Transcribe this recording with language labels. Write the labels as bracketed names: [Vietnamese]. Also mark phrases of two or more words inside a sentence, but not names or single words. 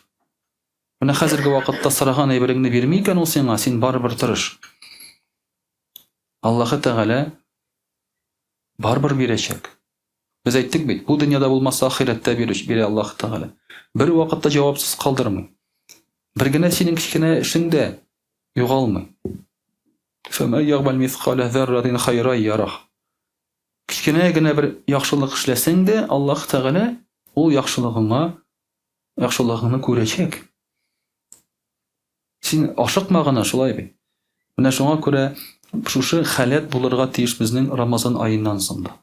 [Tatar] Менә хәзерге вакытта сораган әйбереңне бирми икән ул сиңа, син барыбер тырыш. Аллаһы Тәгалә барыбер бирәчәк. Без әйттек бит, бу дөньяда булмаса ахирәттә бирә Аллаһ Тәгалә. Бер вакытта җавапсыз калдырмый. Бер генә синең кичкенә эшеңдә югалмый. [Arabic] فَمَنْ يَعْمَلْ مِثْقَالَ ذَرَّةٍ خَيْرًا يَرَهُ. [Tatar] Кичкенә генә бер яхшылык эшләсәң дә, Аллаһ Тәгалә ул яхшылыгыңны күрәчәк. Син ашыкмагына шулай бит. Менә шуңа күрә шушы халәт булырга тиеш безнең Рамазан аеннан соң да.